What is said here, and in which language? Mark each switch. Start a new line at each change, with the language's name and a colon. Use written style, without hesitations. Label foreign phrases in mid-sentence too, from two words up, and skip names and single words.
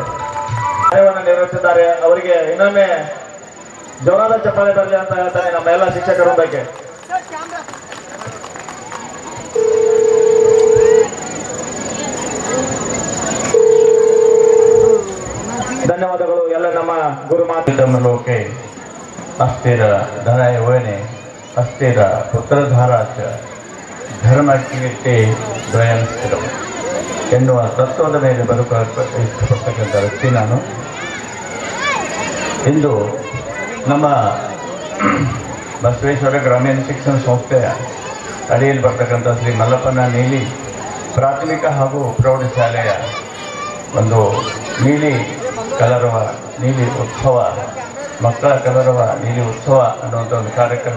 Kannada: ಕಾರ್ಯವನ್ನು ನಿರ್ವಹಿಸಿದ್ದಾರೆ, ಅವರಿಗೆ ಇನ್ನೊಮ್ಮೆ ಜೋರಾದ ಚಪ್ಪಾಳೆ ಬರಲಿ ಅಂತ ಹೇಳ್ತಾನೆ ನಮ್ಮ ಎಲ್ಲ ಶಿಕ್ಷಕ ವೃಂದಕ್ಕೆ. ಧನ್ಯವಾದಗಳು ಎಲ್ಲ ನಮ್ಮ ಗುರು
Sanskrit: लोके अस्थिर धनाय वयने अस्थिर पुत्रधाराच
Kannada: ಧರ್ಮಕ್ಕೆ
Sanskrit: ದ್ವಯಂ ಸ್ಥಿರಂ
Kannada: ಎನ್ನುವ ತತ್ವದ ಮೇಲೆ ಬದುಕುವ ಇಷ್ಟಪಡ್ತಕ್ಕಂಥ ವ್ಯಕ್ತಿ ನಾನು. ಇಂದು ನಮ್ಮ ಬಸವೇಶ್ವರ ಗ್ರಾಮೀಣ ಶಿಕ್ಷಣ ಸಂಸ್ಥೆಯ ಅಡಿಯಲ್ಲಿ ಬರ್ತಕ್ಕಂಥ ಶ್ರೀ ಮಲ್ಲಪ್ಪನ ನೀಲಿ ಪ್ರಾಥಮಿಕ ಹಾಗೂ ಪ್ರೌಢಶಾಲೆಯ ಒಂದು ನೀಲಿ ಕಲರವ ನೀಲಿ ಉತ್ಸವ, ಮಕ್ಕಳ ಕಲರವ ನೀಲಿ ಉತ್ಸವ ಅನ್ನುವಂಥ ಒಂದು ಕಾರ್ಯಕ್ರಮ.